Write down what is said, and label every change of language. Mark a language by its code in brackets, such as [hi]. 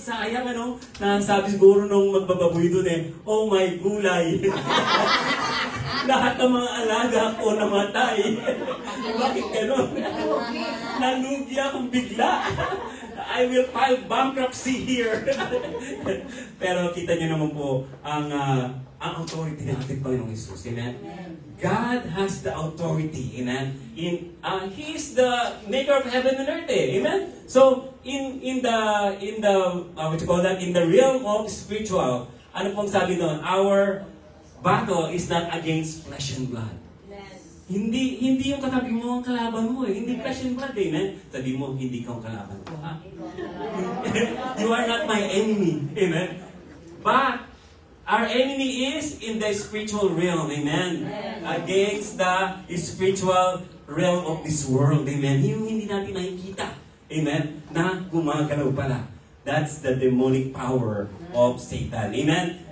[tl] Sayang nasabi siguro nung magbababoy doon oh my gulay. Lahat ng mga alaga ko namatay. Bakit gano'n? Nalugi akong bigla. [en] I will file bankruptcy here. [tl] Pero kita niyo naman po ang authority ng ating Panginoong Jesus. [en] Amen? God has the authority. Amen? He is the maker of heaven and earth. Amen? So, in the realm of spiritual, [tl] ano pong sabi doon? [en] Our battle is not against flesh and blood. [tl] Hindi yung katabi mo ang kalaban mo Hindi flesh and blood, amen? Sabi mo, hindi ka ang kalaban ko, ha? [en] You are not my enemy, amen? But, our enemy is in the spiritual realm, amen? Against the spiritual realm of this world, amen? [tl] Yung hindi natin nakikita, amen? Na gumagalaw pala. [en] That's the demonic power of Satan, [tl] amen?